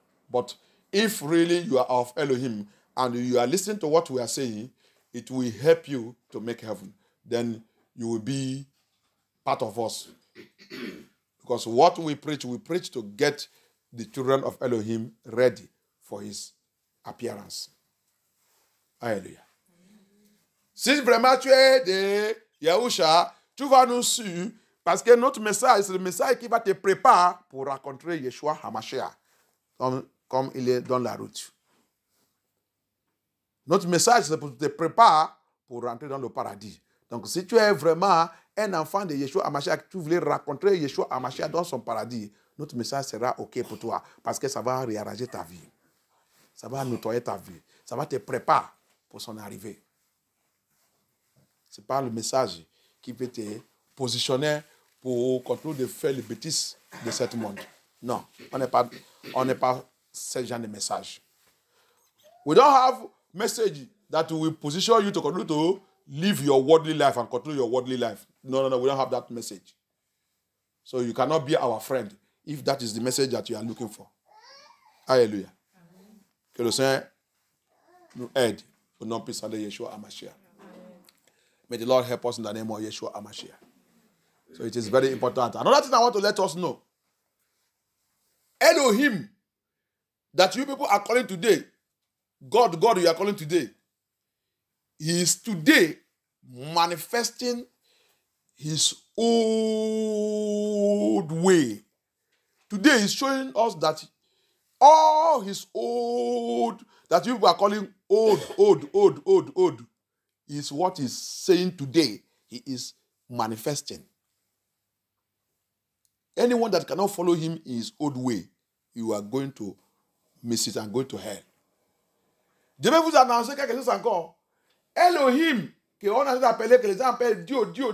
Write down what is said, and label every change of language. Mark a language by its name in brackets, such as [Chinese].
[English] But if really you are of Elohim and you are listening to what we are saying, it will help you to make heaven. Then you will be part of us. Because what we preach to get the children of Elohim ready for his appearance. [French] Alléluia. Si vraiment tu es de Yahusha, tu vas nous suivre parce que notre message, c'est le message qui va te préparer pour rencontrer Yeshua HaMashiach comme il est dans la route. Notre message, c'est pour te préparer pour rentrer dans le paradis. Donc, si tu es vraiment un enfant de Yeshua HaMashiach, tu voulais rencontrer Yeshua HaMashiach dans son paradis, notre message sera OK pour toi parce que ça va réarranger ta vie. Ça va nettoyer ta vie. Ça va te préparer pour son arrivée. Ce n'est pas le message qui peut te positionner pour continuer de faire les bêtises de ce monde. Non, on n'est pas ce genre de message. [English] We don't have message that will position you to continue to live your worldly life and continue your worldly life. No, we don't have that message. So you cannot be our friend if that is the message that you are looking for. [French] Alléluia. Que le Seigneur nous aide au nom puissant de Yeshua HaMashiach. [English] May the Lord help us in the name of Yeshua HaMashiach. So it is very important. Another thing I want to let us know. Elohim that you people are calling today, God you are calling today, he is today manifesting his old way. Today he's showing us that all his old, that you people are calling old, is what he's saying today. He is manifesting. Anyone that cannot follow him in his old way, you are going to miss it and go to hell. [French] Je vais vous annoncer quelque chose encore. Elohim, qu'on a appelé, que les gens appellent Dieu.